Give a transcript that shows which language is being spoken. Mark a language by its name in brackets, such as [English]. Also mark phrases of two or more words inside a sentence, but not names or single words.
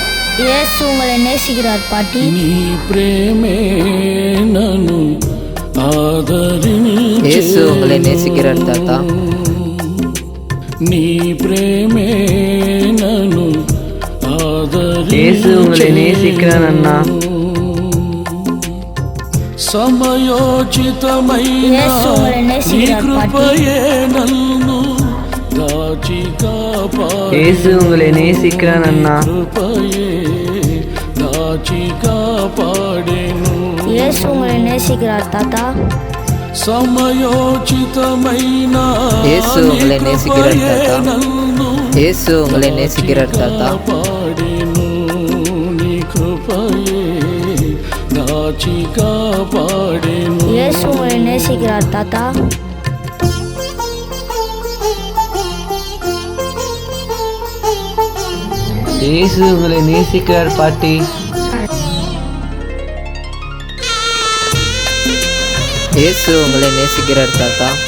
[Tamil] இயேசு உங்களை நேசிக்கிறார் பாட்டி. [Telugu] నీ ప్రేమే నన్ను ఆదరించెను. [Tamil] இயேசு உங்களை நேசிக்கிறார் தாத்தா. [Telugu] నీ ప్రేమే నన్ను ఆదరించెను. [Tamil] இயேசு உங்களை நேசிக்கிறார் அண்ணா. [Telugu] సమయోచితమైన నీ కృపయే నన్ను దాచి కాపాడెను. [Tamil] இயேசு உங்களை நேசிக்கிறார் அண்ணா. [Telugu] కృపయే దాచి కాపాడెను. [Tamil] இயேசு உங்களை நேசிக்கிறார் தாத்தா. [Telugu] సమయోచితమైన [Tamil] இயேசு உங்களை நேசிக்கிறார் தாத்தா. இயேசு உங்களை நேசிக்கிறார் தாத்தா. [Telugu] కాపాడెను. నీ కృపయే దాచి కాపాడెను. [Tamil] இயேசு உங்களை நேசிக்கிறார் தாத்தா. இயேசு உங்களை நேசிக்கிறார் பாட்டி. இயேசு உங்களை நேசிக்கிறார் தாத்தா.